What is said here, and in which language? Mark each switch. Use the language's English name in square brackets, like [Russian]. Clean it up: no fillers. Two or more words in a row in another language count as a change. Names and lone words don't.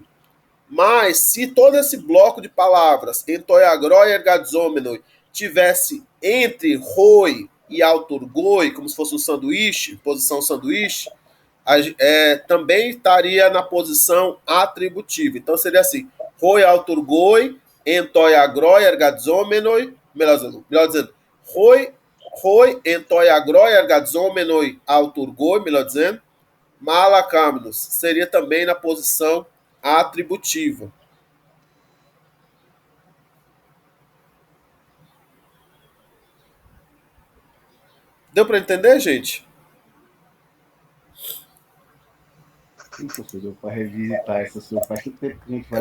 [Portuguese] Mas se todo esse bloco de palavras, [Greek] ἐν τῷ ἀγρῷ, ἐργαζόμενοι, [Portuguese] tivesse entre roi e auturgoi, como se fosse um sanduíche, posição sanduíche, também estaria na posição atributiva. Então seria assim: [Greek] οἱ αὐτουργοί, ἐν τῷ ἀγρῷ, ἐργαζόμενοι, [Portuguese] melhor dizendo, [Greek] οἱ ἐν τῷ ἀγρῷ, ἐργαζόμενοι, αὐτουργοί, [Portuguese] melhor dizendo, malacamnos, seria também na posição atributiva. Deu para entender, gente? Sim, professor, para revisitar essa sua faz tempo que a gente vai